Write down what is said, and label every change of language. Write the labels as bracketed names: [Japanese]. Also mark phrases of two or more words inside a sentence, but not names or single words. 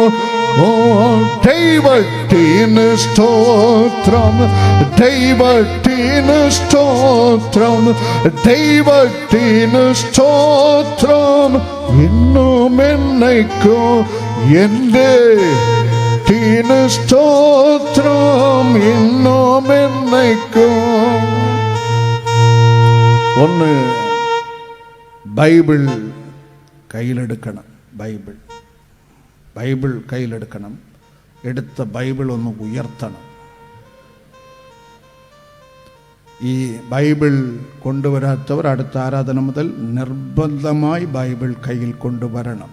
[Malayalam] ഓ ദൈവത്തിന് സ്തോത്രം, ദൈവത്തിന് സ്തോത്രം, ദൈവത്തിന് സ്തോത്രം ഇന്നും എന്നേക്കും. [Tamil] എൻ്റെ மீட்டின ஸ்தோத்திரம் இன்னும் என்னைக்கும். ஒன்று பைபிள் கையில் எடுக்கணும். [Malayalam] ബൈബിൾ കയ്യിലെടുക്കണം. എടുത്ത ബൈബിൾ ഒന്ന് ഉയർത്തണം. ഈ ബൈബിൾ കൊണ്ടുവരാത്തവർ അടുത്ത ആരാധന മുതൽ നിർബന്ധമായി ബൈബിൾ കയ്യിൽ കൊണ്ടുവരണം.